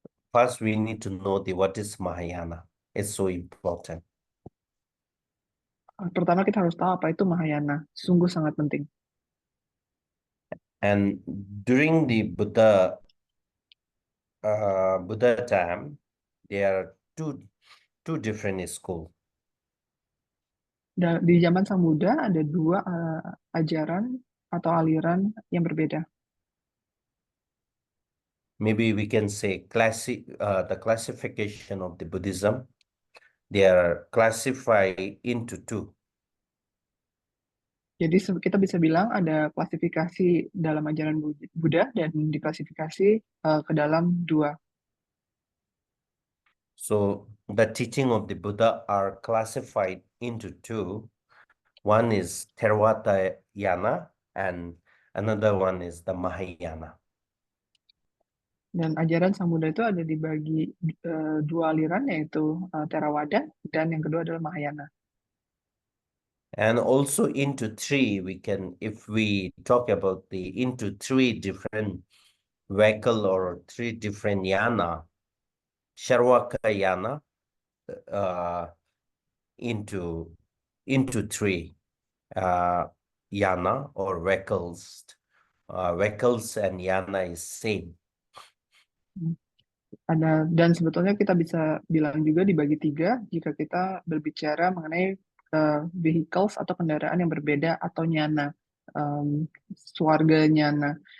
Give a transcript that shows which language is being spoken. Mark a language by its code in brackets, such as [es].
[en] First, we need to know what is Mahayana. It's so important. [id] Pertama kita harus tahu apa itu Mahayana. Sungguh sangat penting. [en] And during the Buddha time, there are two different schools. [id] Di zaman Sang Buddha ada dua ajaran atau aliran yang berbeda. [en] Maybe we can say the classification of the Buddhism. They are classified into two. [id] Jadi kita bisa bilang ada klasifikasi dalam ajaran Buddha dan diklasifikasi ke dalam dua. [en] So the teaching of the Buddha are classified into two. One is Theravada Yana and another one is the Mahayana. [id] Dan ajaran Sang Buddha itu ada dibagi dua aliran, yaitu Theravada dan yang kedua adalah Mahayana. [en] And also into three, if we talk about into three different vehicle or three different yana, Sharvaka yana, into three yana or vehicles. Vehicles and yana is same. [id] Dan sebetulnya kita bisa bilang juga dibagi tiga jika kita berbicara mengenai vehicles atau kendaraan yang berbeda atau nyana, swarga nyana.